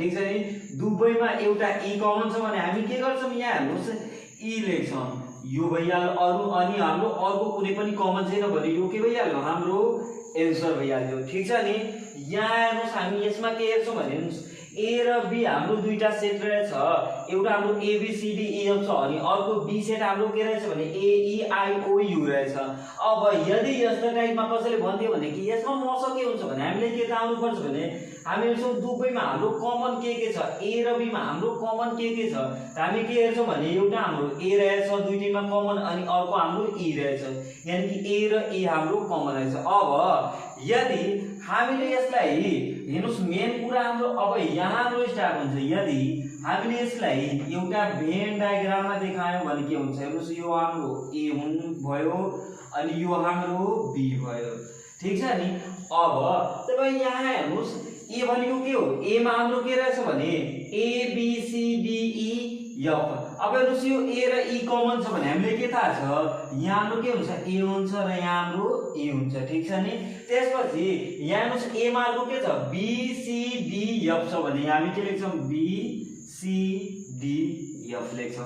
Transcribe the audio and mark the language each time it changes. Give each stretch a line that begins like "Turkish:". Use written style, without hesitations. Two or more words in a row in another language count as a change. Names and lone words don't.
Nepali: ठीक छ नि, दुवैमा एउटा e कमन छ भने हामी के गर्छौं यहाँ हेर्नुस् e लेख्छौं, यो भइहाल्यो अरु अनि हाम्रो अर्को कुनै पनि कमन छैन भने यो के भइहाल्यो हाम्रो एन्सर भइहाल्यो। ठीक छ नि, यहाँ हेर्नुस् हामी यसमा के हेर्छौं भने हेर्नुस् a र b हाम्रो दुईटा सेट रहेछ, एउटा हाम्रो a b c d e f छ अनि अर्को b सेट हाम्रो के रहेछ भने a e i o u रहेछ। अब यदि यस्तो टाइपमा कसैले भन्दियो भने कि यसमा मस के हुन्छ भने हामीले के थाहा हुनु पर्छ भने हामी हेर्छौं दुवैमा हाम्रो कमन के छ, a र b मा हाम्रो कमन के छ त हामी के हेर्छौं भने एउटा हाम्रो a रहेछ दुईटैमा कमन अनि अर्को हाम्रो e रहेछ, यानी कि a र e हाम्रो कमन रहेछ। अब यदि हामीले यसलाई हेर्नुस् मेन कुरा हाम्रो अब यहाँ हाम्रो स्टार्ट हुन्छ, यदि हामीले यसलाई एउटा
English: Venn diagramमा
Nepali: देखायौं भने के हुन्छ। हेर्नुस् यो हाम्रो a भयो अनि यो हाम्रो b भयो। ठीक छ नि, अब तपाई यहाँ हेर्नुस् a भनेको के हो, a मा हाम्रो के रहेछ भने a b c d e f। अब हेर्नुस् यो a र e कमन छ भने हामीले के थाहा छ यहाँ हाम्रो के हुन्छ a हुन्छ र यहाँ हाम्रो e हुन्छ। ठीक छ नि, त्यसपछि यहाँ हेर्नुस् a मा को के छ b c d f छ भने हामी के लेख्छौं b c d एफ लेख्छौँ।